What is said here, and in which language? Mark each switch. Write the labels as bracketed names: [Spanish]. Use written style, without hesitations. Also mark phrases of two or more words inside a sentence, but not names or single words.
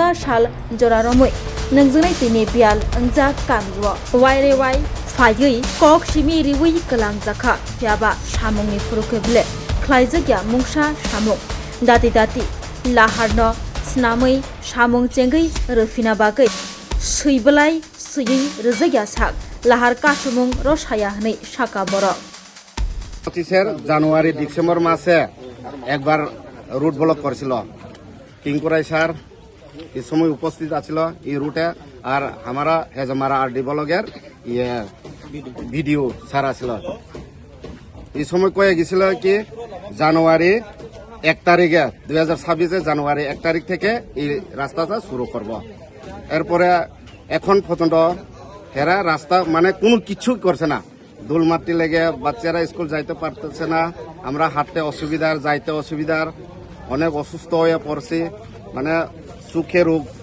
[Kok Borok] Shal Joraromui Nungzinai Tini Bial Angja Kamiwo Waire Wai Fayui Kok Shimi Riwi Kelang Zakha Fiaba Shamungni Furukeble Klaizagya Mungsha Shamung Dati Dati Laharno Snamui Shamung Chengai Rufina Bagai Suibalai Sui Rizagya Sak Lahar Kashumung Roshaya Hne Shaka Boro [Bangla] 25 জানুয়ারি ডিসেম্বর মাসে একবার [English] route block [Bangla] করেছিল কিংকুরাই স্যার এই সময় উপস্থিত আছিল এই রুটে আর আমরা হেজমারা আরডি ব্লকের ভিডিও স্যার আছিল এই সময় কয়ে গেছিল কি জানুয়ারি 1 তারিখে 2026 জানুয়ারি 1 তারিখ থেকে এই রাস্তাটা শুরু করব এরপরে এখন পর্যন্ত এরা রাস্তা মানে কোনো কিছু করছে না দুলমাটি লেগে বাচ্চারা স্কুল যাইতে পারতেছে না আমরা হাঁটতে অসুবিধার যাইতে অসুবিধার অনেক অসুস্থ হয়ে পড়ছি মানে সুখে রোগ